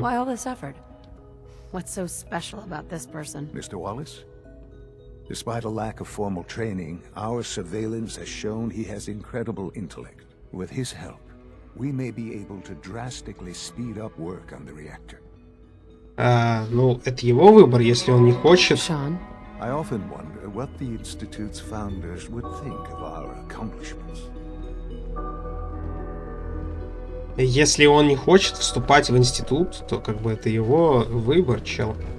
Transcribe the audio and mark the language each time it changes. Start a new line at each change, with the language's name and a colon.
English: Why all this effort? What's so special about this person? Mr. Wallace? Despite a lack of formal training, our surveillance has shown he has incredible intellect. With his help, we may be able to drastically speed up work on the reactor.
Russian: Ну, это его выбор, если он не хочет.
English: Sean? I often wonder what the Institute's founders would think of our accomplishments.
Russian: Если он не хочет вступать в институт, то как бы это его выбор, чел.